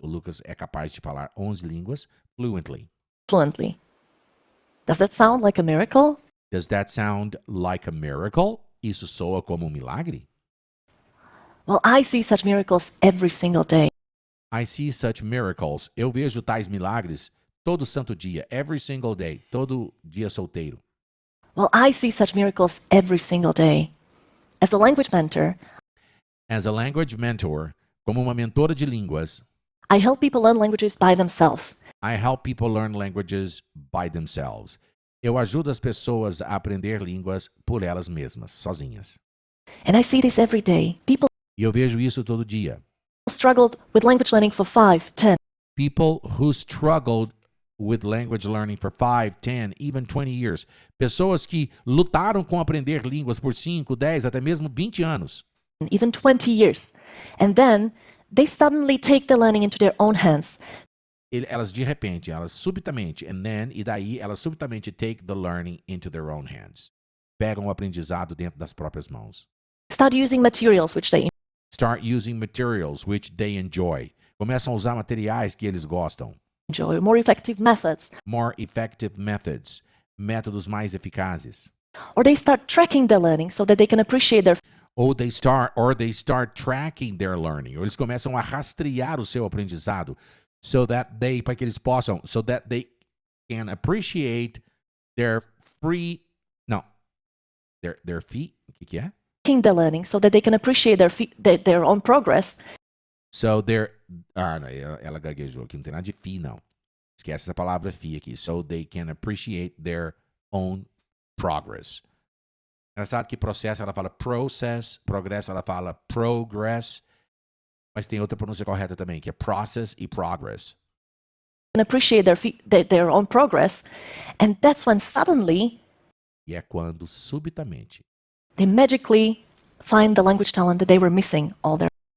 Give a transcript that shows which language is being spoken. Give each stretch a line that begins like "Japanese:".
Portuguese: O Lucas é capaz de falar 11 línguas fluently.
English: Does that sound like a miracle? Does that sound like a miracle?
Portuguese: Isso soa como milagre?
English: Well, I see such miracles every single day. I see such miracles.
Portuguese: Eu vejo tais milagres todo santo dia,
English: every single day,
Portuguese: todo dia solteiro.
English: Well, I see such miracles every single day. As a language mentor, As a language mentor,
Portuguese: como uma mentora de línguas,
English: I help people learn languages by themselves. I help people learn languages by themselves.
Portuguese: Eu ajudo as pessoas a aprender línguas por elas mesmas, sozinhas.
English: And I see this every day. People
Portuguese: E eu vejo isso todo dia.
English: struggled with language learning for 5, 10, People who struggled with language learning for 5, 10, even 20 years.
Portuguese: Pessoas que lutaram com aprender línguas por 5, 10, até mesmo 20 anos.
English: even 20 years. And then they suddenly take the learning into their own hands.
Portuguese: Elas de repente, elas subitamente, e daí elas subitamente
English: take the learning into their own hands.
Portuguese: Pegam o aprendizado dentro das próprias mãos.
English: Start using materials which they Start using materials which they enjoy.
Portuguese: Começam a usar materiais que eles gostam.
English: enjoy, more effective methods. More effective methods.
Portuguese: Métodos mais eficazes.
English: Or they start tracking their learning so that they can appreciate their Or they start tracking their learning.
Portuguese: Ou eles começam a rastrear o seu aprendizado para que eles possam,
English: so that they can appreciate their free, não, their fee, o que é? tracking their learning so that they can appreciate their own progress.
Portuguese: So não, ela gaguejou aqui, não tem nada de fee, não. Esquece essa palavra fee aqui.
English: So they can appreciate their own progress.
Portuguese: Engraçado que processo ela fala process, progresso ela fala progress, mas tem outra pronúncia correta também, que é process e progress.
English: And appreciate their own progress. And that's when suddenly
Portuguese: E é quando, subitamente,
English: they magically find the language talent that they were missing all their